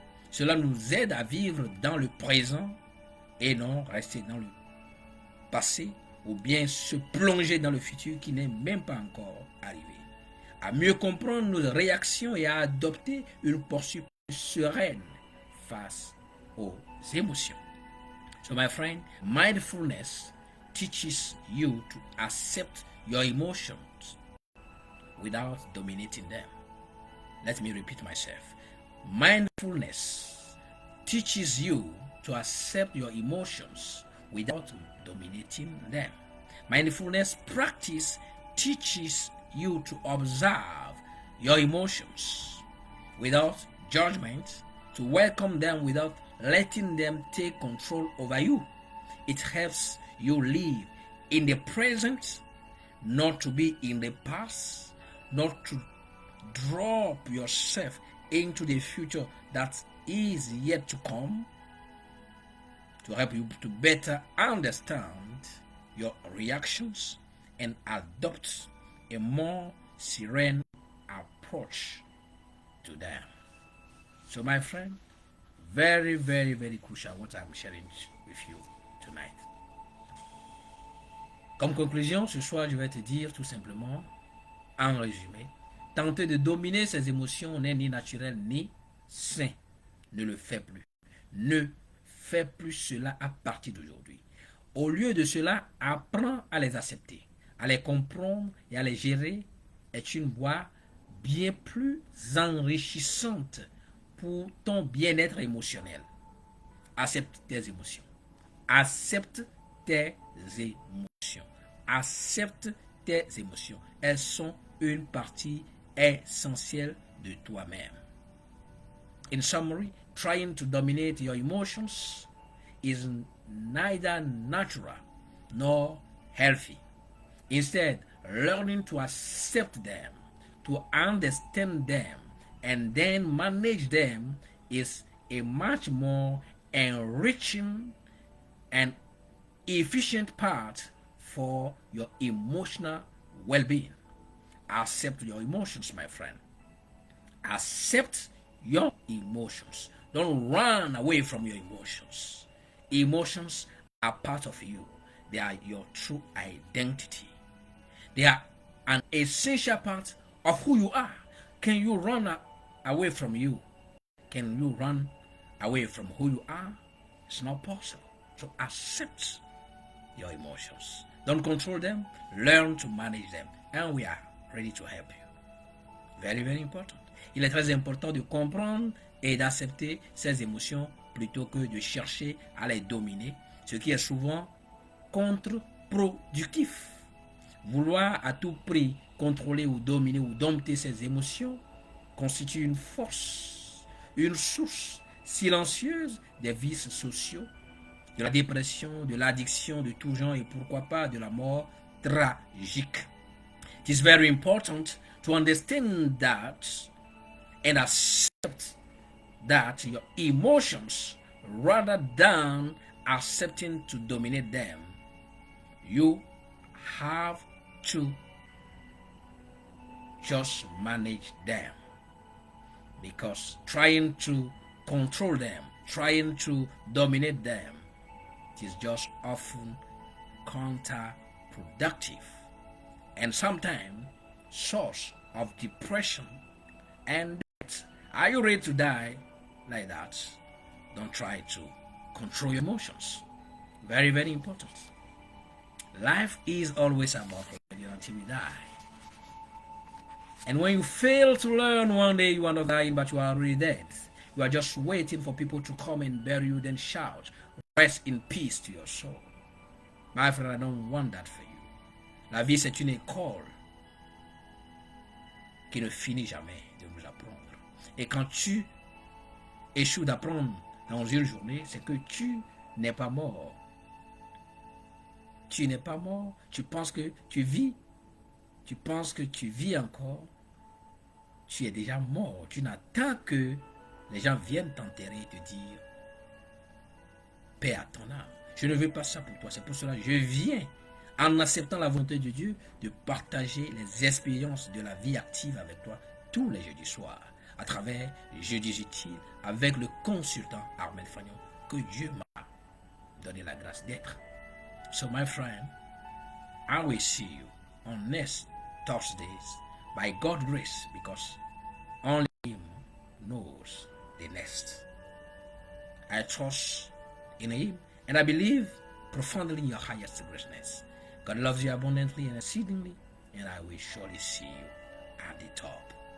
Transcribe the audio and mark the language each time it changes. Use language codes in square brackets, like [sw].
[fr] Cela nous aide à vivre dans le présent et non rester dans le passé ou bien se plonger dans le futur qui n'est même pas encore arrivé. À mieux comprendre nos réactions et à adopter une posture sereine face aux émotions. [en] So my friend, mindfulness teaches you to accept your emotions without dominating them. Let me repeat myself. Mindfulness teaches you to accept your emotions without dominating them. Mindfulness practice teaches you to observe your emotions without judgment, to welcome them without letting them take control over you. It helps you live in the present, not to be in the past, not to drop yourself into the future that is yet to come, to help you to better understand your reactions and adopt a more serene approach to them. So my friend, very, very, very crucial what I'm sharing with you tonight. [fr] Comme conclusion, ce soir, je vais te dire tout simplement, en résumé, tenter de dominer ses émotions n'est ni naturel ni sain. Ne le fais plus. Ne fais plus cela à partir d'aujourd'hui. Au lieu de cela, apprends à les accepter, à les comprendre et à les gérer est une voie bien plus enrichissante pour ton bien-être émotionnel. Accepte tes émotions. Accepte tes émotions. Accepte tes émotions. Elles sont une partie essentielle de toi-même. [en] In summary, trying to dominate your emotions is neither natural nor healthy. Instead, learning to accept them, to understand them, and then manage them is a much more enriching and efficient path for your emotional well-being. Accept your emotions, my friend. Accept your emotions. Don't run away from your emotions. Emotions are part of you. They are your true identity. They are an essential part of who you are. Can you run away from you? Can you run away from who you are? It's not possible. So accept your emotions. Don't control them. Learn to manage them. And we are ready to help you. Very, very important. [fr] Il est très important de comprendre et d'accepter ces émotions plutôt que de chercher à les dominer, ce qui est souvent contre-productif. Vouloir à tout prix contrôler ou dominer ou dompter ses émotions constitue une force, une source silencieuse des vices sociaux, de la dépression, de l'addiction de tout genre et pourquoi pas de la mort tragique. [en] It is very important to understand that and accept that your emotions, rather than accepting to dominate them, you have to just manage them, because trying to control them, trying to dominate them, it is just often counterproductive and sometimes source of depression and death. Are you ready to die like that? Don't try to control your emotions. Very, very important. Life is always about learning until we die. And when you fail to learn, one day you are not dying, but you are already dead. You are just waiting for people to come and bury you, then shout, rest in peace to your soul. My friend, I don't want that for you. [fr] La vie, c'est une école qui ne finit jamais de nous apprendre. Et quand tu échoues d'apprendre dans une journée, c'est que tu n'es pas mort. Tu n'es pas mort. Tu penses que tu vis. Tu penses que tu vis encore. Tu es déjà mort. Tu n'attends que les gens viennent t'enterrer et te dire paix à ton âme. Je ne veux pas ça pour toi. C'est pour cela que je viens, en acceptant la volonté de Dieu, de partager les expériences de la vie active avec toi tous les jeudis soirs, à travers les jeudis utiles, avec le consultant Armel Fagnon, que Dieu m'a donné la grâce d'être. [en] So my friend, I will see you on next Thursdays by God's grace, because only Him knows the next. I trust in Him, and I believe profoundly in your highest greatness. God loves you abundantly and exceedingly, and I will surely see you at the top.